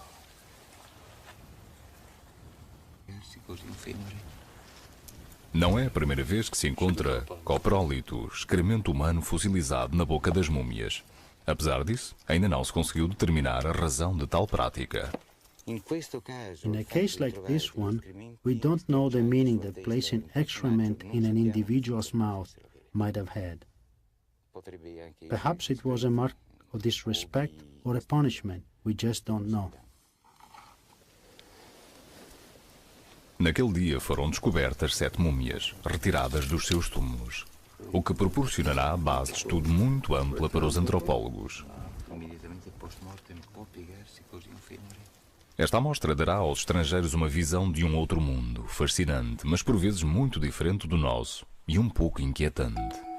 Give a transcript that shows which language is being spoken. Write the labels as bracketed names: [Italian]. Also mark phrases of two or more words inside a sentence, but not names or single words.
[Italian] Così un femore. [Portuguese] Não é a primeira vez que se encontra coprólito, excremento humano fossilizado na boca das múmias. Apesar disso, ainda não se conseguiu determinar a razão de tal prática. [English] In a case like this one, we don't know the meaning that placing excrement in an individual's mouth might have had. Perhaps it was a mark of disrespect or a punishment, we just don't know. [Portuguese] Naquele dia foram descobertas 7 múmias, retiradas dos seus túmulos, o que proporcionará a base de estudo muito ampla para os antropólogos. Esta amostra dará aos estrangeiros uma visão de um outro mundo, fascinante, mas por vezes muito diferente do nosso e um pouco inquietante.